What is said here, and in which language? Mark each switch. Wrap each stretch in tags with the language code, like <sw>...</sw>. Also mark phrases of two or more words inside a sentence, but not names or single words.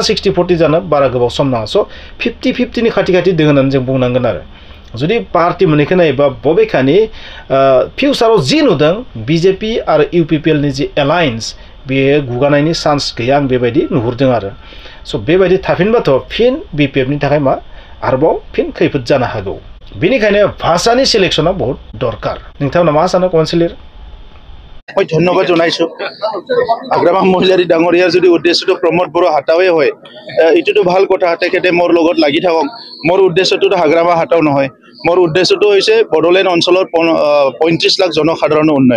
<brx>60-40 जानो बारा गोबाव सम नाङा स' 50-50 नि खाथि खाथि दङ होननानै जों बुंनांगोन आरो जुदि पार्टि मोननैखौ नायोबा बबेखानि फिउचाराव जि नुदों बिजेपि आरो इउपिपिएल नि जि एलायन्स बेयो गुगानायनि चान्स गैया आं बेबायदि नुहुरदों आरो स' बेबायदि थाफिनबाथ' फिन बिपिएफ नि थाखाय मा आरोबाव फिन खैफोद जानो हागौ बेनिखायनो भाषानि सिलेक्शना</brx> <as>বহুত দৰকাৰ</as> <brx>नोंथांमोना मा सानो काउन्सिलर</brx> <as>মই ধন্যবাদ জনাইছো আগ্ৰামা মহিলাৰী ডাঙৰীয়াৰ যদি উদ্দেশ্যটো প্ৰমোদ বড়ো হাটাওয়ে হয় এইটোতো ভাল কথা তেখেতে মোৰ লগত লাগি থাকক মোৰ উদ্দেশ্যটো হাগ্ৰামা হাটাও নহয় মোৰ উদ্দেশ্যটো হৈছে বড়োলেণ্ড অঞ্চলৰ 35 লাখ জনসাধাৰণৰ উন্নয়ন</as>